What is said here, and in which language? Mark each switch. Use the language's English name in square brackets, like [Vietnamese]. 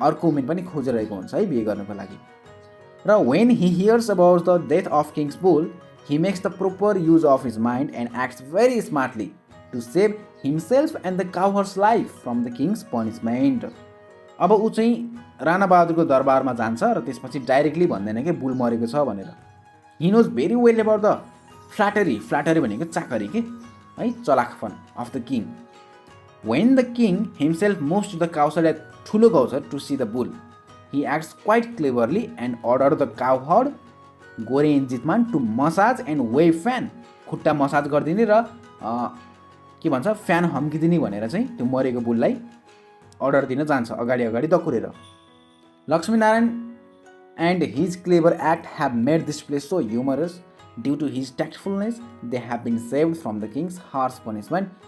[Nepali] अर्को वुमेन पनि खोजिरहेको हुन्छ है बिहे गर्नको लागि. [English] र when he hears about the death of king's bull he makes the proper use of his mind and acts very smartly to save himself and the cowherd's life from the king's punishment. [Nepali] अब ऊ चाहिँ राणा बहादुरको दरबारमा जान्छ र त्यसपछि directly भन्दैन कि bull मरेको छ भनेर. [English] he knows very well about the flattery [Nepali] भनेको चाकरी के है, चलाखपन [English] of the king. when the king himself moves to the cowshed ठुलो cowshed to see the bull, he acts quite cleverly and order the cowherd Gore इन्जितमान to massage and wave fan. [Nepali] खुट्टा massage गरिदिने र के भन्छ fan हम्किदिने भनेर चाहिँ त्यो मरेको बुललाई अर्डर दिन जान्छ अगाडि दकुरेर. [English] Lakshmi Narayan and his clever act have made this place so humorous. Due to his tactfulness they have been saved from the king's harsh punishment.